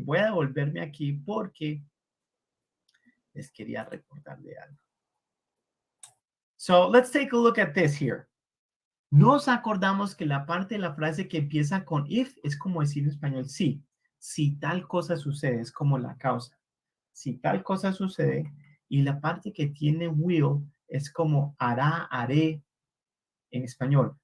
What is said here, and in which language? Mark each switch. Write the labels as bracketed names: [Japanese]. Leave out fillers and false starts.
[Spanish] Voy a volverme aquí porque les quería recordar de algo. [English] So let's take a look at this here. [Spanish] Nos acordamos que la parte de la frase que empieza con if es como decir en español sí. Si tal cosa sucede, es como la causa. Si tal cosa sucede, y la parte que tiene will es como hará, haré en español.